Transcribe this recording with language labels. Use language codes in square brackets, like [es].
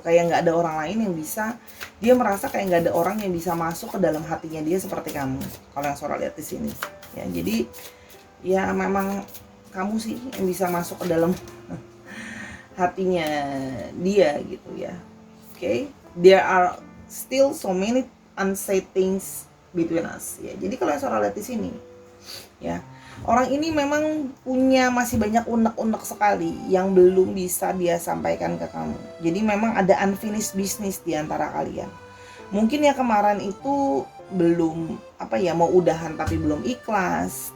[id] Kayak nggak ada orang lain yang bisa, dia merasa kayak nggak ada orang yang bisa masuk ke dalam hatinya dia seperti kamu. Kalau yang Sora lihat di sini, ya jadi ya memang kamu sih yang bisa masuk ke dalam hatinya dia gitu ya. [en] Okay, there are still so many unsaid things between us. [id] Ya, jadi kalau Sora lihat di sini, ya orang ini memang punya masih banyak unek-unek sekali yang belum bisa dia sampaikan ke kamu. Jadi memang ada [en] unfinished business [id] di antara kalian. Mungkin ya kemarin itu belum mau udahan tapi belum ikhlas.